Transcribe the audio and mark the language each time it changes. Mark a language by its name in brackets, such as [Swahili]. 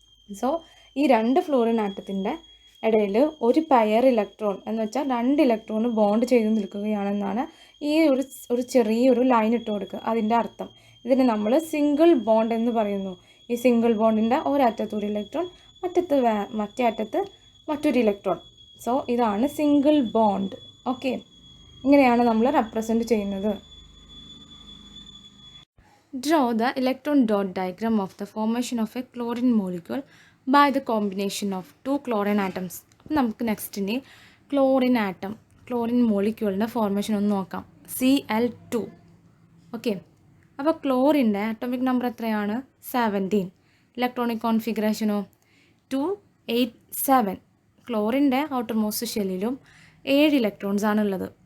[Malayalam] So ഈ 2 florin ആറ്റത്തിൻ്റെ ഇടയിൽ ഒരു പെയർ ഇലക്ട്രോൺ എന്ന് വെച്ചാൽ 2 ഇലക്ട്രോൺ ബോണ്ട് ചെയ്ത് നിൽക്കുകയാണെന്നാണ് ഈ ഒരു ചെറിയൊരു ലൈൻ ഇട്ട് കൊടുക്കുക അതിൻ്റെ അർത്ഥം. ഇതിനെ നമ്മൾ സിംഗിൾ ബോണ്ട് എന്ന് പറയുന്നു. ഈ സിംഗിൾ ബോണ്ടിൻ്റെ ഒരറ്റത്ത് ഒരു ഇലക്ട്രോൺ, മറ്റേ അറ്റത്ത് മറ്റൊരു ഇലക്ട്രോൺ. സോ ഇതാണ് സിംഗിൾ ബോണ്ട്. ഓക്കെ, ഇങ്ങനെയാണ് നമ്മൾ റെപ്രസെൻറ്റ് ചെയ്യുന്നത്. [English] Draw the electron dot diagram of the formation of a chlorine molecule by the combination of 2 chlorine atoms. [Malayalam] അപ്പോൾ നമുക്ക് നെക്സ്റ്റിന് ക്ലോറിൻ മോളിക്യൂളിൻ്റെ ഫോർമേഷൻ ഒന്ന് നോക്കാം. Cl2. ഓക്കെ, അപ്പോൾ ക്ലോറിൻ്റെ അറ്റോമിക് നമ്പർ എത്രയാണ്? 17. ഇലക്ട്രോണിക് കോൺഫിഗറേഷനോ 287. ക്ലോറിൻ്റെ ഔട്ടർ മോസ്റ്റ് ഷെല്ലിലും 7 ഇലക്ട്രോൺസ് ആണുള്ളത്.